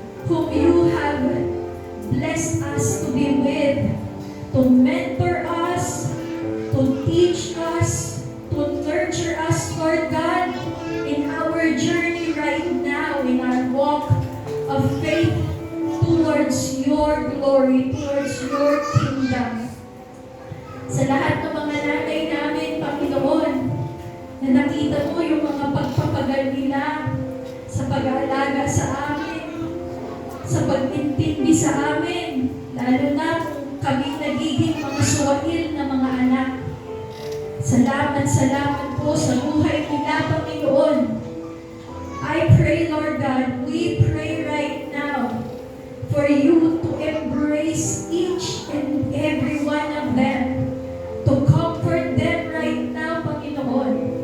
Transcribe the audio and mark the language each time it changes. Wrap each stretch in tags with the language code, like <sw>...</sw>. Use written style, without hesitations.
<en>whom you have blessed us to be with, to mentor us, to teach us, to nurture us, Lord God, in our journey right now, in our walk of faith towards your glory, towards your kingdom.</en> <tl>Sa lahat ng mga nanay namin, Panginoon, na nakita mo yung mga pagpapagal nila sa pag-aalaga sa amin, sa pag-intindi sa amin, lalo na kung kami nagiging mga suwail na mga anak. Salamat, salamat po sa buhay nila, Panginoon.</tl> <en>I pray, Lord God, we pray right now for you to embrace each and every one of them, to comfort them right now, Panginoon.</en>